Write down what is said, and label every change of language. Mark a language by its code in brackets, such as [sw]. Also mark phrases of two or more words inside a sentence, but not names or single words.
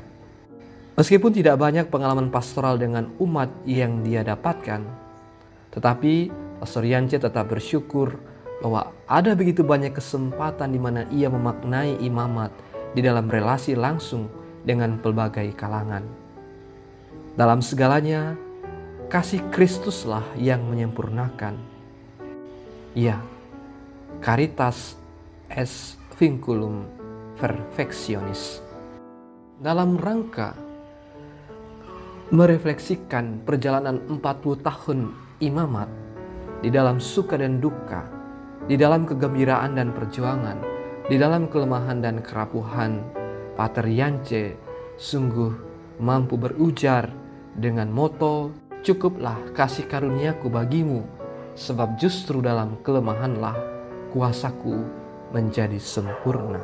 [id] Meskipun tidak banyak pengalaman pastoral dengan umat yang dia dapatkan, tetapi Pastor Yance tetap bersyukur bahwa ada begitu banyak kesempatan di mana ia memaknai imamat di dalam relasi langsung dengan pelbagai kalangan. Dalam segalanya, kasih Kristuslah yang menyempurnakan. Ya, [la] caritas est vinculum perfectionis. [id] Dalam rangka merefleksikan perjalanan 40 tahun imamat di dalam suka dan duka, di dalam kegembiraan dan perjuangan, di dalam kelemahan dan kerapuhan, Pater Yance sungguh mampu berujar dengan moto, "Cukuplah kasih karuniaku bagimu, sebab justru dalam kelemahanlah kuasaku menjadi sempurna."